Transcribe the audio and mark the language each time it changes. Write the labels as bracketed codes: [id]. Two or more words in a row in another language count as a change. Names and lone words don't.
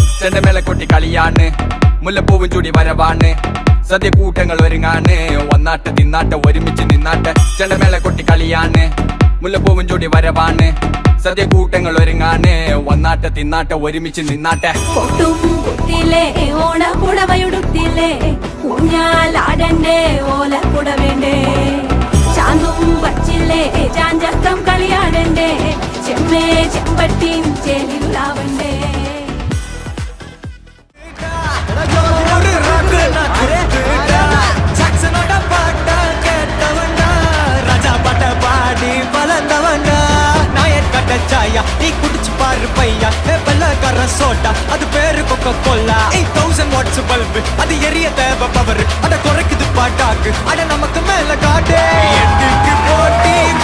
[ml] ചെണ്ടമേള കൊട്ടി കളിയാണ് മുല്ലപ്പൂവും ചൂടി വരവാണ് സദ്യ കൂട്ടങ്ങൾ ഒരുങ്ങാണ് വന്നാട്ട് തിന്നാട്ട് ഒരുമിച്ച് നിന്നാട്ട് ചെണ്ടമേള കൊട്ടി കളിയാണ് മുല്ലപ്പൂവും ചൂടി വരവാണ് സദ്യ കൂട്ടങ്ങൾ ഒരുങ്ങാണ് വന്നാട്ട് തിന്നാട്ട് ഒരുമിച്ച് നിന്നാട്ടെ കൊട്ടും കുത്തിലേ ഓണപ്പുടവയുടുത്തില്ലേ ഊഞ്ഞാലാടണ്ടേ ഓലക്കുട വേണ്ടേ ചാന്തും വച്ചില്ലേ ചാഞ്ചക്കം കളിയാടണ്ടേ ചെമ്മേ ചെമ്പട്ടിൻ ചേലിലാവണ്ടേ [ta] ஒரு rock நான் கொடுத்துட்டா. ஜாக்சனோட பாட்ட கேட்டவன்டா. ராஜா பாட்ட பாடி வளர்ந்தவன்டா. நாயர் கட்ட சாயா நீ குடிச்சு பாரு பையா வெள்ளக்கார சோட்டா அது பேரு கொக்க கொல்லா 8000 [en] watts bulb [ta] அது எரிய தேவை பவர் அட குறைக்குது பாட்டாக்கு அட நமக்கு மேல காட்டு எட்டுக்கு போட்டி